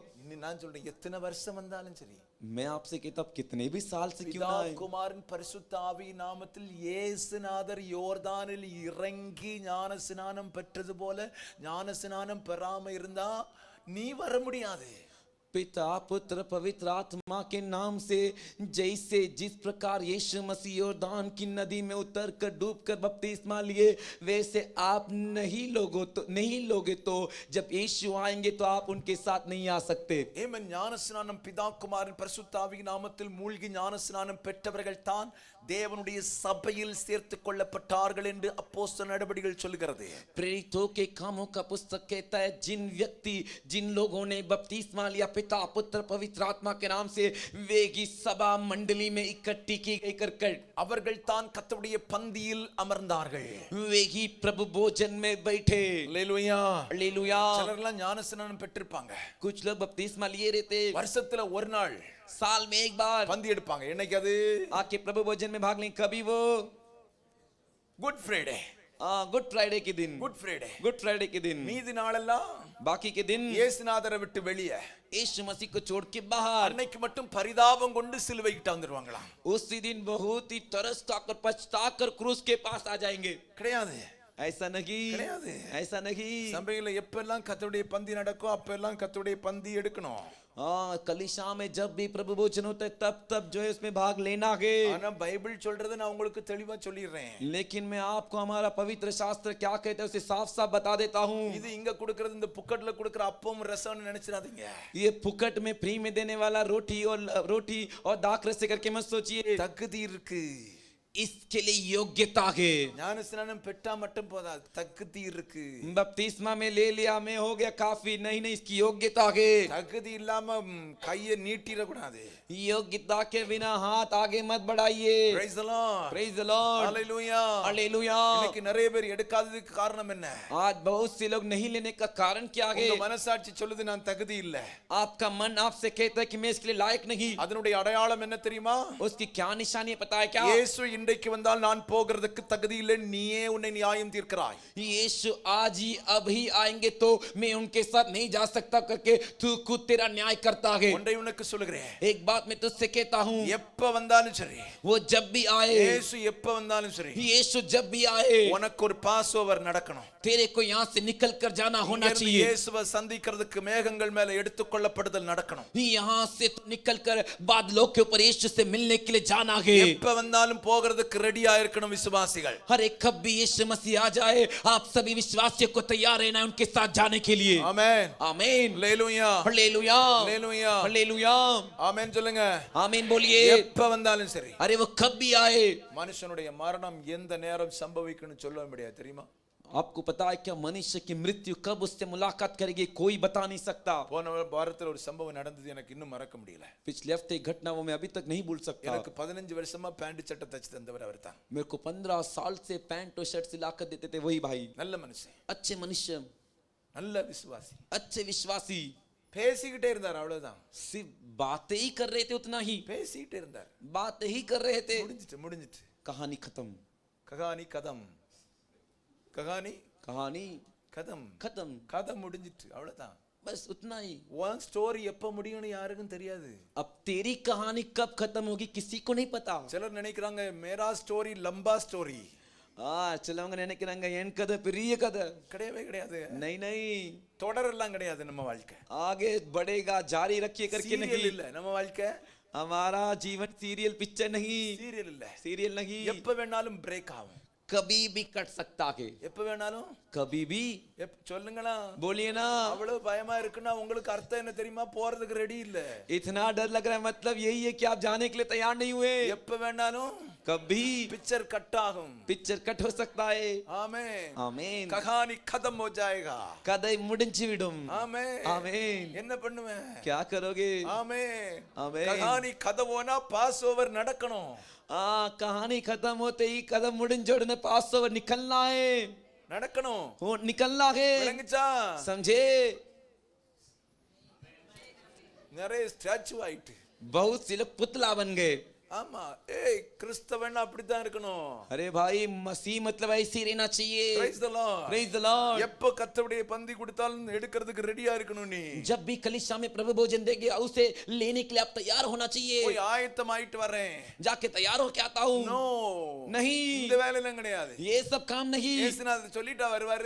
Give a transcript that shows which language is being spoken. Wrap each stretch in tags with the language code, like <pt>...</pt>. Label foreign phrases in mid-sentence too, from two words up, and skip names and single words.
<ta>நான் சொல்றேன், எத்தனை வருஷம் வந்தாலும் சரி,</ta> <hi>मैं आपसे कहता हूं कितने भी साल से क्यों</hi> <ta>பிதா</ta> <hi>ना आए,</hi> <ta>குமாரன் பரிசுத்த ஆவி நாமத்தில் இயேசுநாதர் யோர்தானில் இறங்கி ஞான ஸ்நானம் பெற்றது போல ஞான ஸ்நானம் பெறாம இருந்தா நீ வர முடியாது.</ta> <hi>पिता पुत्र पवित्र आत्मा के नाम से जैसे जिस प्रकार यीशु मसीह यॉर्दान की नदी में उतर कर डूब कर बपतिस्मा लिए, वैसे आप नहीं लोगे तो जब यीशु आएंगे तो आप उनके साथ नहीं आ सकते।</hi> <ta>ஏமன் ஞான ஸ்நானம் பிதா குமாரன் பரிசுத்த ஆவி நாமத்தில் மூழ்கி ஞான ஸ்நானம் பெற்றவர்கள் தான் தேவனுடைய சபையில் சேர்த்துக் கொள்ளப்பட்டார்கள் என்று அப்போஸ்தலர் நடபடிகள் சொல்கிறது.</ta> <hi>प्रेरितों के कामों का पुस्तक कहता है, जिन लोगों ने बपतिस्मा लिया पिता पुत्र पवित्र आत्मा के नाम से, वे की सभा मंडली में इकट्ठी की गई कर</hi> <ta>அவர்கள் தான் கர்த்தருடைய பந்தியில் அமர்ந்தார்கள்.</ta> <hi>वे ही प्रभु भोजन में बैठे।</hi> <ta>அல்லேலூயா.</ta> <hi>हालेलुया।</hi> <ta>சிலர்லாம் ஞான ஸ்நானம் பெற்றிருப்பாங்க.</ta> <hi>कुछ लोग बपतिस्मा लिए रहते,</hi> <ta>வருஷத்துல ஒரு நாள்</ta> <hi>साल में एक बार</hi> <ta>பந்தி எடுப்பாங்க. என்னைக்கு அது?</ta> <hi>आके प्रभु भोजन में भाग लें। कभी वो</hi> <ta>குட் ஃப்ரைடே.</ta> <hi>गुड फ्राइडे के दिन,</hi> <ta>குட் ஃப்ரைடே.</ta> <hi>गुड फ्राइडे के दिन,</hi> <ta>மீதி நாளெல்லாம்</ta> <hi>बाकी के दिन</hi> <ta>இயேசுநாதரை விட்டு வெளியே</ta> <hi>यीशु मसीह को छोड़ के बाहर,</hi> <ta>அன்னைக்கு மட்டும் பரிதாபம் கொண்டு சிலுவை கிட்ட வந்துருவாங்களாம்.</ta> <hi>उसी दिन बहुत ही तरस खाकर पछता कर क्रूस के पास आ जाएंगे।</hi> <ta>கிடையாது.</ta> <hi>ऐसा नहीं,</hi> <ta>கிடையாது.</ta> <hi>ऐसा नहीं।</hi> <ta>சபையில எப்பெல்லாம் கர்த்தருடைய பந்தி நடக்கும் அப்பெல்லாம் கர்த்தருடைய பந்தி எடுக்கணும்.</ta> <hi>कलीसिया में जब भी प्रभु भोजन होता है तब जो है उसमें भाग लेना है।</hi> <ta>ஆனா பைபிள் சொல்றது நான் உங்களுக்கு தெளிவா சொல்லிடுறேன்.</ta> <hi>लेकिन मैं आपको हमारा पवित्र शास्त्र क्या कहता है उसे साफ साफ बता देता हूँ।</hi> <ta>இது இங்க கொடுக்கிறது இந்த புக்கட்ல கொடுக்கிற அப்பம் ரசம்னு நினைச்சிராதீங்க.</ta> <hi>ये फुकट में फ्री में देने वाला रोटी और दाख रस करके मत सोचिए।</hi> <ta>தகுதி இருக்கு.</ta> <hi>इसके लिए योग्यता है।</hi> <ta>ஞான ஸ்நானம் பெற்றா மட்டும் போதாது, தகுதி இருக்கு.</ta> <hi>बपतिस्मा में ले लिया मैं हो गया काफी, नहीं इसकी योग्यता है।</hi> <ta>தகுதி இல்லாம கையை நீட்டிர கூடாது.</ta> <hi>योग्यता के बिना हाथ आगे मत बढ़ाइए।</hi> <en>Praise the Lord. Praise the Lord। Hallelujah.</en> <hi>हालेलुया।</hi> <ta>இன்னைக்கு நிறைய பேர் எடுக்காததுக்கு காரணம் என்ன?</ta> <hi>आज बहुत से लोग नहीं लेने का कारण क्या है?</hi> <ta>உங்க மனசாட்சி சொல்லுது நான் தகுதி இல்ல.</ta> <hi>आपका मन आपसे कहता है कि मैं इसके लिए लायक नहीं।</hi> <ta>அதனுடைய அடையாளம் என்ன தெரியுமா?</ta> <hi>उसकी क्या निशानी है पता है क्या?</hi> <ta>இயேசு இன்றைக்கு வந்தால் நான் போகிறதுக்கு தகுதி இல்லை, நீயே உன்னை நியாயம் தீர்க்கிறாய்.</ta> <hi>यीशु आज ही अभी आएंगे तो मैं उनके साथ नहीं जा सकता करके तू खुद तेरा न्याय करता है।</hi> <ta>ஒன்றை உனக்கு சொல்லுகிறேன்,</ta> <hi>एक बात मैं तुझसे कहता हूँ,</hi> <ta>எப்ப வந்தாலும் சரி,</ta> <hi>वो जब भी आए,</hi> <ta>இயேசு எப்ப வந்தாலும் சரி,</ta> <hi>यीशु जब भी आए,</hi> <ta>உனக்கு ஒரு</ta> <en>pass over</en> <ta>நடக்கணும்.</ta> <hi>तेरे को यहाँ से निकल कर जाना होना</hi> <ta>இங்கிருந்து</ta> <hi>चाहिए।</hi> <ta>இயேசுவை சந்திக்கிறதுக்கு மேகங்கள் மேல எடுத்துக்கொள்ளப்படுதல் நடக்கணும்.</ta> <hi>यहाँ से तो निकल कर बादलों के ऊपर यीशु से मिलने के लिए जाना है।</hi> <ta>எப்ப வந்தாலும் போகிறதுக்கு ரெடியா இருக்கணும் விசுவாசிகள்.</ta> <hi>हर एक कब भी यीशु मसीह आ जाए, आप सभी विश्वासियों को तैयार रहना है उनके साथ जाने के लिए।</hi> <ta>ஆமென்.</ta> <hi>आमीन।</hi> <ta>ஹalleluya.</ta> <hi>हालेलुया।</hi> <ta>ஹalleluya.</ta> <hi>हालेलुया।</hi> <ta>ஆமென் சொல்லுங்க.</ta> <hi>आमीन बोलिए।</hi> <ta>எப்ப வந்தாலும் சரி,</ta> <hi>अरे वो कब भी आए।</hi> <ta>மனுஷனுடைய மரணம் எந்த நேரம் சம்பவிக்கும்னு சொல்ல முடியாது தெரியுமா?</ta> <hi>आपको पता है क्या मनुष्य की मृत्यु कब उससे मुलाकात करेगी कोई बता नहीं सकता।</hi> <ta>போன வாரத்துல ஒரு சம்பவம் நடந்தது, எனக்கு இன்னும் மறக்க முடியல.</ta> <hi>पिछले हफ्ते एक घटना वो मैं अभी तक नहीं भूल सकता।</hi> <ta>எனக்கு 15 வருஷமா பேண்ட் சட்டை தச்சு தந்தவர் அவர்தான்.</ta> <hi>मेरे को 15 साल से पैंट और शर्ट सिलाकर देते थे वही भाई।</hi> <ta>நல்ல மனுஷன்,</ta> <hi>अच्छे मनुष्य,</hi> <ta>நல்ல விசுவாசி,</ta> <hi>अच्छे विश्वासी,</hi> <ta>பேசிக்கிட்டே இருந்தார், அவ்வளவுதான்.</ta> <hi>सिर्फ बातें ही कर रहे थे, उतना ही</hi> <ta>பேசிக்கிட்டே இருந்தார்.</ta> <hi>बातें ही कर रहे थे।</hi> <ta>முடிஞ்சிட்டு</ta> <hi>कहानी खत्म, कहानी खत्म, कहानी कहानी கதம், खत्म,</hi> <ta>கதம் முடிஞ்சிட்டு, அவ்வளவுதான்.</ta> <hi>बस उतना ही।</hi> <ta>ஒன் ஸ்டோரி எப்ப முடியும்னு யாருக்கும் தெரியாது.</ta> <hi>अब तेरी कहानी कब खत्म होगी किसी को नहीं पता।</hi> <ta>சிலர் நினைக்கிறாங்க</ta> <hi>मेरा स्टोरी लंबा स्टोरी.</hi> <ta>சிலவங்க நினைக்கிறாங்க என் கதை பெரிய கதை. கிடையவே கிடையாது.</ta> <hi>नहीं नहीं,</hi> <ta>தொடர் எல்லாம் கிடையாது நம்ம வாழ்க்கை.</ta> <hi>आगे बढ़ेगा जारी रखिए करके</hi> <ta>சீரியல்</ta> <hi>नहीं।</hi> <ta>இல்ல நம்ம வாழ்க்கை.</ta> <hi>हमारा जीवन</hi> <en>serial picture</en> <hi>नहीं,</hi> <ta>சீரியல் இல்ல.</ta> <hi>सीरियल नहीं।</hi> <ta>எப்ப வேணாலும் பிரேக் ஆகும்,</ta> <hi>कभी भी कट सकता है,</hi> <ta>எப்ப வேணாலும்.</ta> <hi>कभी भी।</hi> <ta>சொல்லுங்களா,</ta> <hi>बोलिए ना।</hi> <ta>அவ்வளவு பயமா இருக்குன்னா உங்களுக்கு அர்த்தம் என்ன தெரியுமா? போறதுக்கு ரெடி இல்ல.</ta> <hi>इतना डर लग रहा है मतलब यही है कि आप जाने के लिए तैयार नहीं हुए।</hi> <ta>எப்ப வேணாலும்</ta> <hi>कभी</hi> <en>picture cut ஆகும், picture cut</en> <hi>हो सकता है।</hi> <ta>ஆமென்,</ta> <hi>आमीन। கஹானி खत्म हो जाएगा.</hi> <ta>कதை முடிஞ்சு விடும்। ஆமென், ஆமென்। என்ன பண்ணுவேன்?</ta> <hi>क्या करोगे?</hi> <ta>ஆமென், ஆமென்।</ta> <hi>கஹானி खत्म होना</hi> <en>pass over</en> <hi>நடக்கணும். कहानी खत्म होते ही कदम</hi> <ta>முடிஞ்ச உடனே</ta> <en>pass over</en> <hi>निकलना है,</hi> <ta>நடக்கணும்.</ta> <hi>वो निकलना है।</hi> <ta>விளங்குச்சா?</ta> <hi>समझे?</hi> <ta>நிறைய ஸ்டாச்சு ஆயிட்டு.</ta> <hi>बहुत से लोग पुतला बन गए।</hi> <ta>ஆமா, ஏய் கிறிஸ்தவன் அப்படித்தான் இருக்கணும்.</ta> <hi>अरे भाई मसीह मतलब ऐसे ही रहना चाहिए।</hi> <en>Praise the Lord. Praise the Lord।</en> <ta>எப்ப கர்த்தருடைய பந்தி கொடுத்தாலும் எடுக்கிறதுக்கு ரெடியா இருக்கணும் நீ.</ta> <hi>जब भी कलीसिया में प्रभु भोजन देंगे उसे लेने के लिए आप तैयार होना चाहिए।</hi> <ta>போய் ஆயத்தமாயிட்டு வரேன்,</ta> <hi>जाके तैयार होके आता हूँ।</hi> <ta>நோ</ta> <hi>नहीं,</hi> <ta>இந்த வேலையெல்லாம் கிடையாது.</ta> <hi>ये सब काम नहीं।</hi> <ta>இயேசுநாதர் சொல்லிட்டா வருவாரு.</ta>